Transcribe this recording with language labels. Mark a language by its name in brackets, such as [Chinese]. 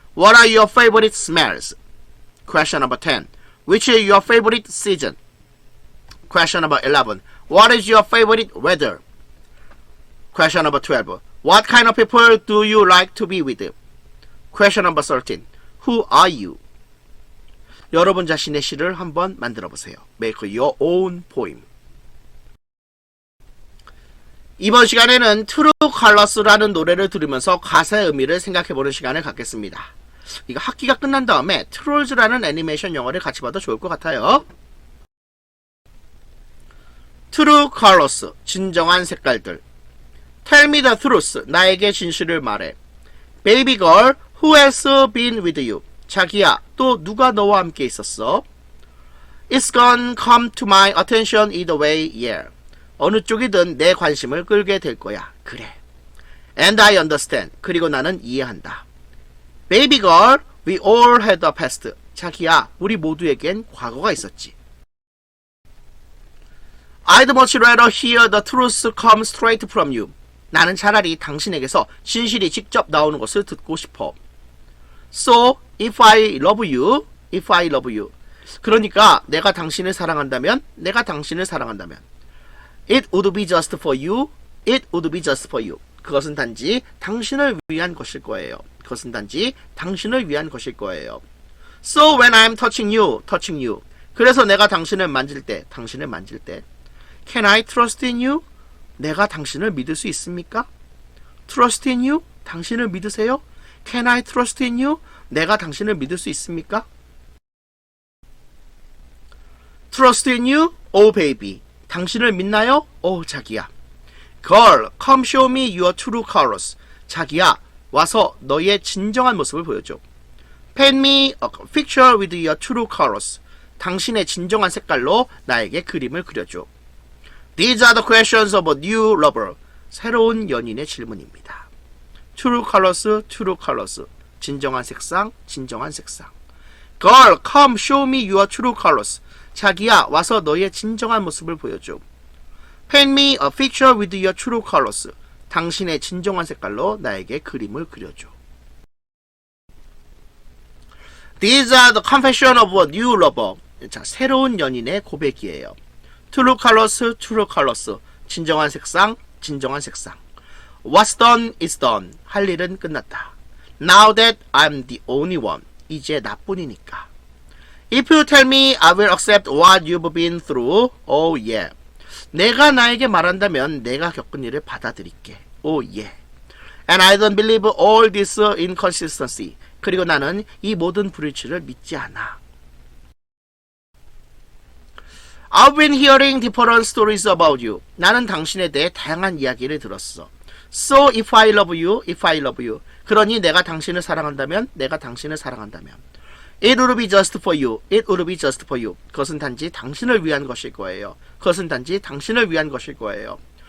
[English] What are your favorite smells? Question number 10. Which is your favorite season? Question number 11. What is your favorite weather? Question number 12. What kind of people do you like to be with? Question number 13. Who are you? [Korean] 여러분 자신의 시를 한번 만들어 보세요. [English] Make your own poem. [Korean] 이번 시간에는 True Colors라는 노래를 들으면서 가사의 의미를 생각해보는 시간을 갖겠습니다. 이거 학기가 끝난 다음에 트롤즈라는 애니메이션 영화를 같이 봐도 좋을 것 같아요. [English] True Colors, [Korean] 진정한 색깔들. [English] Tell me the truth, [Korean] 나에게 진실을 말해. [English] Baby girl, who has been with you? [Korean] 자기야, 또 누가 너와 함께 있었어? [English] It's gonna come to my attention either way, yeah. [Korean] 어느 쪽이든 내 관심을 끌게 될 거야. 그래. And I understand. 그리고 나는 이해한다. [English] Baby girl, we all had a past. [Korean] 자기야, 우리 모두에겐 과거가 있었지. [English] I'd much rather hear the truth come straight from you. [Korean] 나는 차라리 당신에게서 진실이 직접 나오는 것을 듣고 싶어. [English] So, if I love you, if I love you. [Korean] 그러니까 내가 당신을 사랑한다면, 내가 당신을 사랑한다면. [English] It would be just for you, it would be just for you. [Korean] 그것은 단지 당신을 위한 것일 거예요. 그것은 단지 당신을 위한 것일 거예요. [English] So when I'm touching you. [Korean] 그래서 내가 당신을 만질 때, 당신을 만질 때. [English] Can I trust in you? [Korean] 내가 당신을 믿을 수 있습니까? [English] Trust in you? [Korean] 당신을 믿으세요? [English] Can I trust in you? [Korean] 내가 당신을 믿을 수 있습니까? [English] Trust in you? Oh baby. [Korean] 당신을 믿나요? 오 자기야. [English] Girl, come show me your true colors. [Korean] 자기야, 와서 너의 진정한 모습을 보여줘. [English] Paint me a picture with your true colors. [Korean] 당신의 진정한 색깔로 나에게 그림을 그려줘. [English] These are the questions of a new lover. [Korean] 새로운 연인의 질문입니다. [English] True colors, true colors. [Korean] 진정한 색상, 진정한 색상. [English] Girl, come show me your true colors. [Korean] 자기야, 와서 너의 진정한 모습을 보여줘. [English] Paint me a picture with your true colors. [Korean] 당신의 진정한 색깔로 나에게 그림을 그려줘. [English] These are the confession of a new lover. [Korean] 자, 새로운 연인의 고백이에요. [English] True colors, true colors. [Korean] 진정한 색상, 진정한 색상. [English] What's done is done. [Korean] 할 일은 끝났다. [English] Now that I'm the only one. [Korean] 이제 나뿐이니까. [English] If you tell me, I will accept what you've been through. Oh yeah. [Korean] 내가 나에게 말한다면 내가 겪은 일을 받아들일게. [English] Oh yeah. And I don't believe all this inconsistency. [Korean] 그리고 나는 이 모든 불일치를 믿지 않아. [English] I've been hearing different stories about you. [Korean] 나는 당신에 대해 다양한 이야기를 들었어. [English] So if I love you, if I love you. [Korean] 그러니 내가 당신을 사랑한다면, 내가 당신을 사랑한다면. [English] It would be just for you. It would be just for you. [Korean] 그것은 단지 당신을 위한 것일 거예요. 그것은 단지 당신을 위한 것일 거예요.